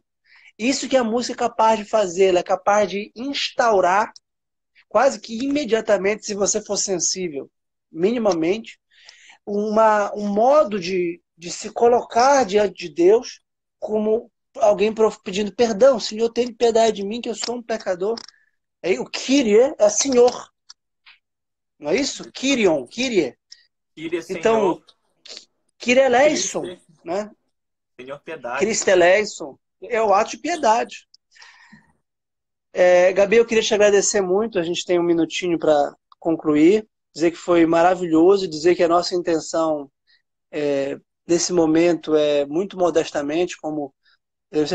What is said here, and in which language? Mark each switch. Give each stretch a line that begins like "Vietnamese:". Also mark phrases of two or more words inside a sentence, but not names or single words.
Portuguese: Isso que a música é capaz de fazer, ela é capaz de instaurar, quase que imediatamente, se você for sensível, minimamente, um modo de se colocar diante de Deus como alguém pedindo perdão. Senhor, tenha piedade de mim, que eu sou um pecador. Aí, o Kyrie é Senhor. Não é isso?
Greek: Kyrion, Kyrie. Kyrie,
Portuguese: Então, Senhor.
Greek: Kyrie eleison,
Portuguese: né? Senhor, piedade.
Greek: Christe eleison
Portuguese: é o ato de piedade. Gabi, eu queria te agradecer muito. A gente tem um minutinho para concluir. Dizer que foi maravilhoso, dizer que a nossa intenção nesse momento é muito modestamente, como eu tenho